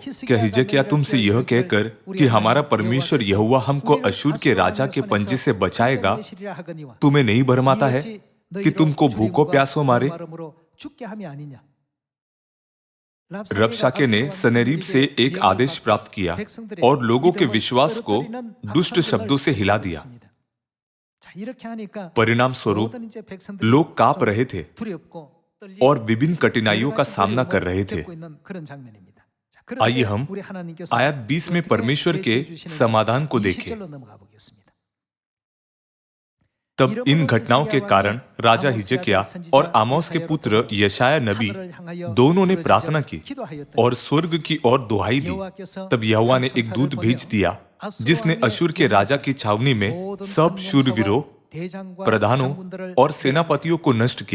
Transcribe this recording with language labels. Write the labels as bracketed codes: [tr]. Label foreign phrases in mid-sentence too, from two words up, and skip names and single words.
[hi] क्या हिजकिय्याह तुमसे यह कहकर कि हमारा परमेश्वर यहोवा हमको अशूर के राजा के पंजे से बचाएगा, तुम्हें नहीं भरमाता है कि तुमको भूखों प्यासों मारे? रबशाके ने सनहेरीब से एक आदेश प्राप्त किया और लोगों के विश्वास को दुष्ट शब्दों से हिला दिया। [ko] 자, 이렇게 하니까 [hi] परिणाम स्वरूप [ko] 모든 이제 백성들이 [hi] लोग कांप रहे थे [ko] 두렵고 떨리고 [hi] और विभिन्न कठिनाइयों का [ko] 여러 가지 [hi] सामना कर [ko] 어려움을 [hi] रहे थे। [ko] 겪고 있는 그런 장면입니다. 자, [hi] आइए [ko] 그런데 [hi] हम [ko] 우리 하나님께서 [hi] आयत 20 में [ko] 어떻게 [hi] परमेश्वर के [ko] 대처해 주시는지 [hi] समाधान को 20 देखें। [ko] 절로 넘어가 보겠습니다. [hi] तब इन घटनाओं के कारण राजा हिजकिय्याह और आमोस के पुत्र यशायाह नबी दोनों ने प्रार्थना की और स्वर्ग की ओर दुहाई दी। तब यहोवा ने एक दूत भेज दिया जिसने अशूर के राजा की छावनी में सब शूरवीरों, प्रधानों और सेनापतियों को नष्ट किया।